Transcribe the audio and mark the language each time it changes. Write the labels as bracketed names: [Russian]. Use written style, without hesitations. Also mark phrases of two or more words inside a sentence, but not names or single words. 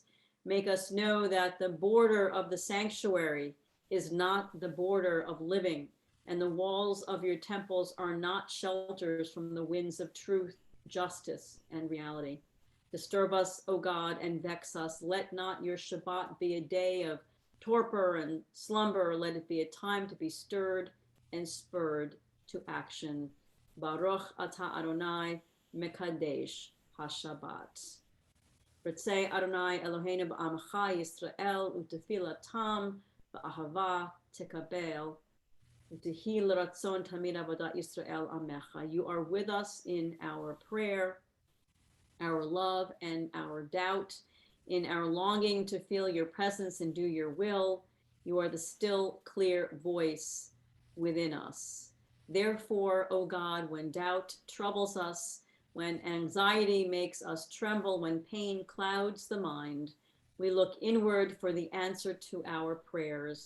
[English] Make us know that the border of the sanctuary is not the border of living, and the walls of your temples are not shelters from the winds of truth, justice, and reality. Disturb us, O God, and vex us. Let not your Shabbat be a day of torpor and slumber. Let it be a time to be stirred and spurred to action. [Hebrew] ברוך אתה אדני מקדש השבת. רצה אדני אלהינו בעמך ישראל ותפלתם באהבה תקבל ותהי לרצון תמיד עבודת ישראל עמך. [English] You are with us in our prayer, our love, and our doubt, in our longing to feel your presence and do your will. You are the still, clear voice within us. Therefore, O God, when doubt troubles us, when anxiety makes us tremble, when pain clouds the mind, we look inward for the answer to our prayers.